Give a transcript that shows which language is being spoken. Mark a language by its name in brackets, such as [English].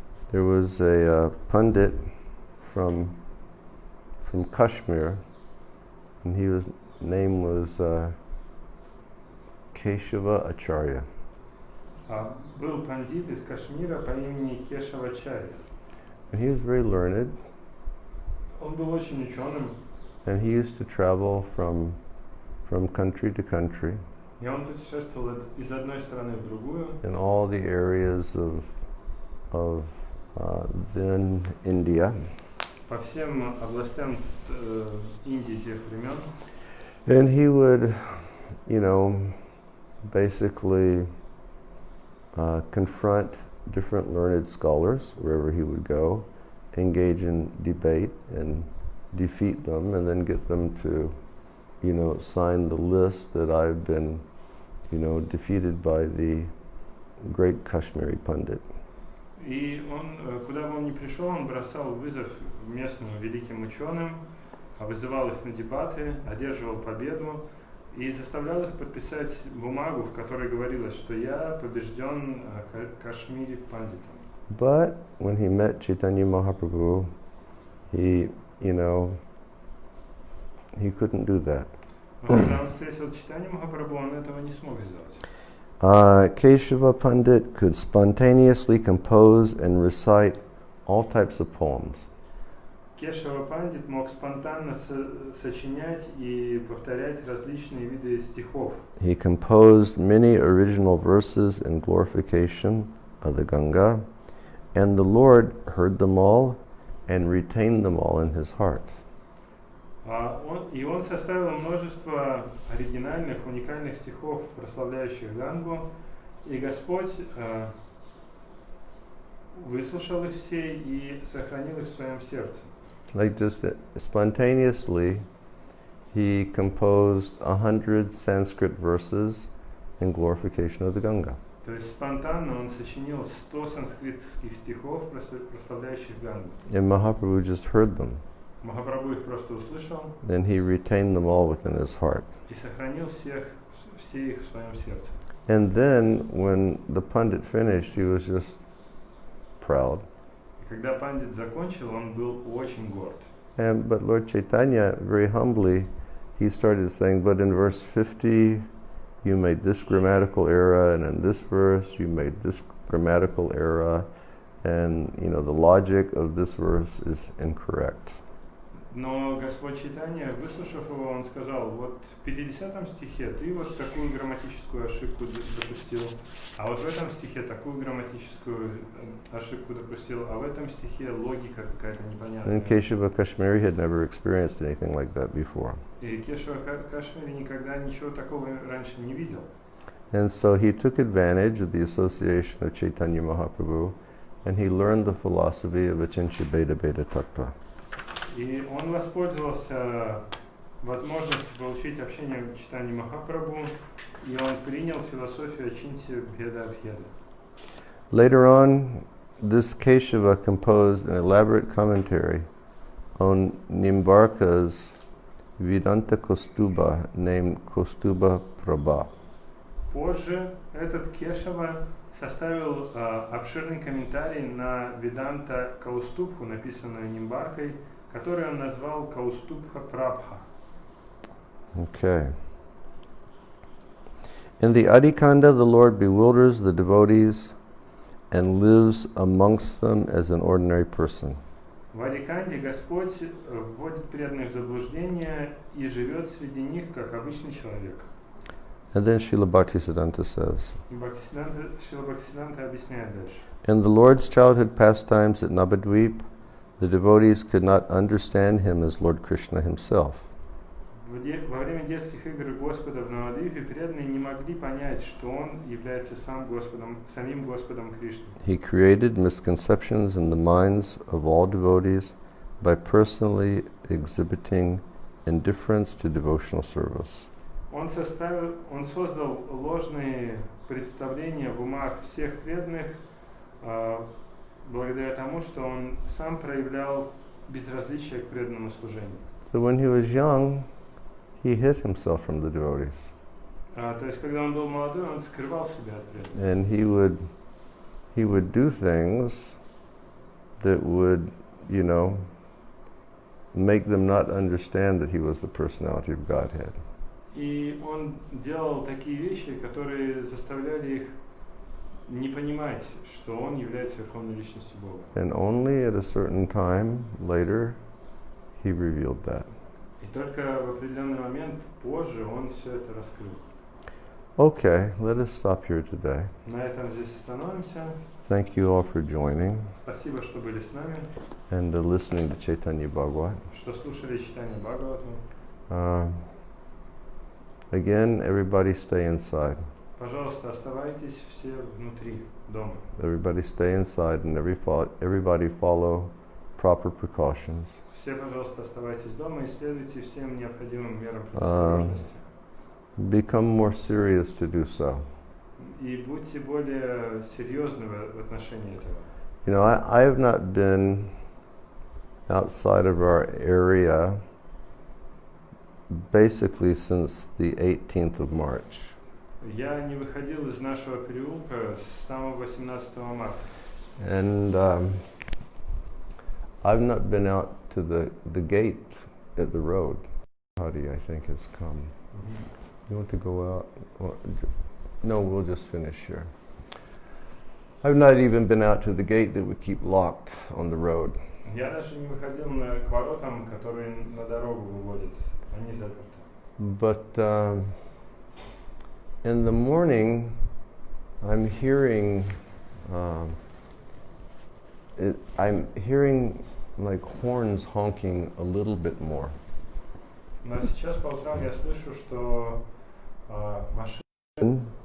[English] There was a pundit from Kashmir, and his name was Keshava Acharya. [Russian] Был пандит из Кашмира по имени Кешавачарья. [English] And he was very learned. [Russian] Он был очень ученым. [English] And he used to travel from country to country. [Russian] И он путешествовал из одной страны в другую. [English] In all the areas of then India. [Russian] По всем областям Индии тех времен. [English] And he would, basically confront different learned scholars wherever he would go, engage in debate and defeat them, and then get them to, sign the list that I've been, defeated by the great Kashmiri Pandit. [Russian] И он, куда бы он ни пришел, он бросал вызов местным великим ученым, вызывал их на дебаты, одерживал победу и заставлял их подписать бумагу, в которой говорилось, что я побежден Кашмири Пандитом. [English] But when he met Chaitanya Mahaprabhu, he couldn't do that. [Russian] Но когда он встретил Чайтанью Махапрабху, он этого не смог сделать. [English] Keshava Pandit could spontaneously compose and recite all types of poems. [Russian] Кешава Пандит мог спонтанно сочинять и повторять различные виды стихов. [English] He composed many original verses in glorification of the Ganga, and the Lord heard them all and retained them all in his heart. [Russian] Он составил множество оригинальных, уникальных стихов, прославляющих Гангу, и Господь выслушал их все и сохранил их в своем сердце. [English] Like just spontaneously, he composed 100 Sanskrit verses in glorification of the Ganga. [Russian] То есть спонтанно он сочинил 100 санскритских стихов, прославляющих Гангу. [English] And Mahaprabhu just heard them. [Russian] Махапрабху их просто услышал. [English] Then he retained them all within his heart. [Russian] И сохранил все их в своем сердце. [English] And then when the Pandit finished, he was just proud. [Russian] И когда пандит закончил, он был очень горд. [English] But Lord Chaitanya, very humbly, he started saying, but in verse 50, you made this grammatical error, and in this verse, you made this grammatical error, and the logic of this verse is incorrect. [Russian] Но Господь Чайтанья, выслушав его, он сказал, вот в 50-м стихе ты вот такую грамматическую ошибку допустил, а вот в этом стихе такую грамматическую ошибку допустил, а в этом стихе логика какая-то непонятная. [English] And Keshava Kashmiri had never experienced anything like that before. [Russian] И Кешава Кашмири никогда ничего такого раньше не видел. [English] And so he took advantage of the association of Chaitanya Mahaprabhu, and he learned the philosophy of Achincha Bheda Bheda Tattva. [Russian] И он воспользовался возможностью получить общение в Чайтаньи Махапрабху, и он принял философию Ачинти Бхеда Бхеда. [English] Later on, this Keshava composed an elaborate commentary on Nimbarka's Vedanta Kostuba named Kostuba Prabha. [Russian] Позже этот Кешава составил обширный комментарий на Веданта Каустубху, написанную Нимбаркой, который он назвал Каустубха Прабха. [English] Okay. In the Adikanda, the Lord bewilders the devotees and lives amongst them as an ordinary person. [Russian] В Адиканде Господь вводит преданных в заблуждение и живет среди них как обычный человек. [English] And then Srila Bhaktisiddhanta says, [Russian] Шрила Бхактисиданта объясняет дальше. [English] in the Lord's childhood pastimes at Navadvip, the devotees could not understand him as Lord Krishna himself. [Russian] Во время детских игр Господа в Навадвипе преданные не могли понять, что он является самим Господом Кришной. [English] He created misconceptions in the minds of all devotees by personally exhibiting indifference to devotional service. [Russian] Он создал ложные представления в умах всех преданных, благодаря тому, что он сам проявлял безразличие к преданному служению. [English] So when he was young, he hid himself from the devotees. [Russian] То есть, когда он был молодой, он скрывал себя от преданных. [English] And he would do things that would, make them not understand that he was the personality of Godhead. [Russian] И он делал такие вещи, которые заставляли их не понимать, что он является верховной личностью Бога. [English] And only at a certain time later, he revealed that. [Russian] И только в определенный момент позже он все это раскрыл. [English] Okay, let us stop here today. [Russian] На этом здесь остановимся. [English] Thank you all for joining [Russian] Спасибо, что были с нами, [English] and listening to Chaitanya Bhagavat. [Russian] что слушали читание Бхагавату. [English] Again, everybody stay inside. [Russian] Пожалуйста, оставайтесь все внутри дома. [English] Everybody stay inside and everybody follow proper precautions. [Russian] Все, пожалуйста, оставайтесь дома и следуйте всем необходимым мерам предосторожности. [English] Become more serious to do so. [Russian] И будьте более серьезны в отношении этого. [English] I have not been outside of our area basically since the 18th of March. [Russian] Я не выходил из нашего переулка с самого 18 марта. [English] And I've not been out to the gate at the road. Hadi, I think, has come. You want to go out? No, we'll just finish here. I've not even been out to the gate that we keep locked on the road. [Russian] Я даже не выходил к воротам, которые на дорогу выводят. Они заперты. [English] But in the morning, I'm hearing like horns honking a little bit more. [Russian] Но сейчас по утрам я слышу, что машины.